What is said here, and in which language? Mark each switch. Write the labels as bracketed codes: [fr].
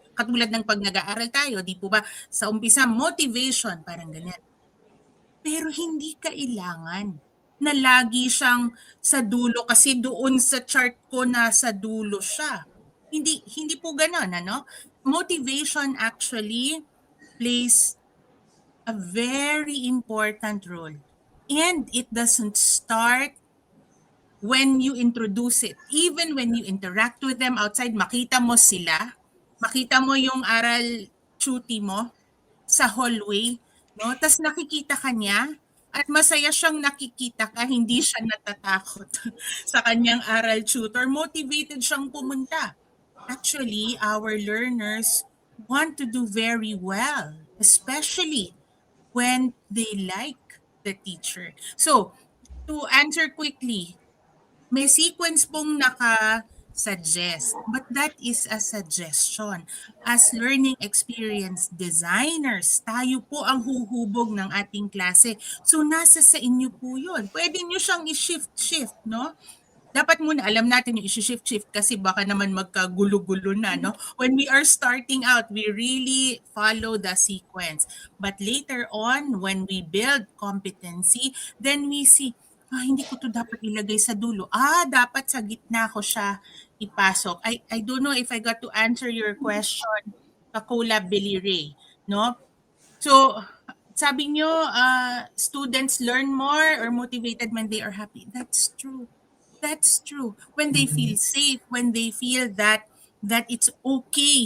[tl] Katulad ng pag nag-aaral tayo, di po ba? Sa umpisa, motivation, parang ganyan. Pero hindi kailangan na lagi siyang sa dulo kasi doon sa chart ko nasa dulo siya. Hindi po ganoon, ano? [en] Motivation actually plays a very important role. And it doesn't start when you introduce it. Even when you interact with them outside, [tl] makita mo sila, makita mo yung aral tuti mo sa hallway, no? Tas nakikita ka niya at masaya siyang nakikita ka, hindi siya natatakot sa kanyang aral tutor. Motivated siyang pumunta. [en] Actually, our learners want to do very well, especially when they like the teacher. So, to answer quickly, [tl] may sequence pong naka-suggest, [en] but that is a suggestion. As learning experience designers, [tl] tayo po ang huhubog ng ating klase. So, nasa sa inyo po yun. Pwede nyo siyang i-shift-shift, no? Dapat muna alam natin yung i-shift-shift kasi baka naman magkagulo-gulo na, no? [en] When we are starting out, we really follow the sequence. But later on, when we build competency, then we see, [tl] hindi ko to dapat ilagay sa dulo. Dapat sa gitna ko siya ipasok. [en] I don't know if I got to answer your question, Kakola Billy Ray, no? So, [tl] sabi nyo, [en] students learn more or motivated when they are happy. That's true. That's true. When they feel safe, when they feel that it's okay.